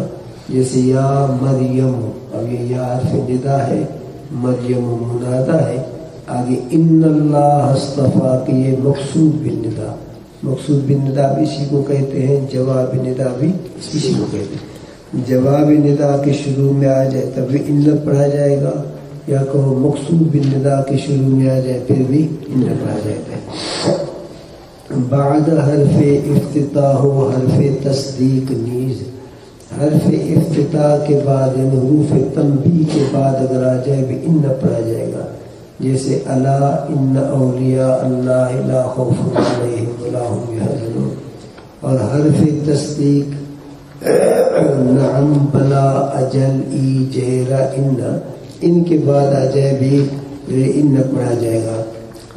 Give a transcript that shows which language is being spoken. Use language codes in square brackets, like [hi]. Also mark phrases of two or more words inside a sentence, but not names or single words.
[ur] جیسے [ar] یا مریم، [ur] اب یہ یا حرف ندا ہے، مریم منادا ہے، آگے [ar] ان اللہ اصطفیٰ [ur] کہ یہ مقصود بالندا، مقصود بالندا بھی اسی کو کہتے ہیں، جواب ندا بھی اسی کو کہتے ہیں. جواب ندا کے شروع میں آ جائے تب بھی ان پڑھا جائے گا، یا کہو مقصود بالندا کے شروع میں آ جائے پھر بھی ان پڑھا جاتا ہے. بعد حرف افتتاح و حرف تصدیق نیز، حرف افتتاح کے بعد یعنی حروف تنبیہ کے بعد اگر آ جائے بھی ان پڑھا جائے گا. [ar] جیسے الا ان اولیاء اللہ لا خوف علیہم ولا هم يحزنون. [ur] اور حرف تصدیق [ar] نعم بلا اجل ای جیرا [ur] ان کے بعد آ جائے بھی ان پڑھا جائے گا.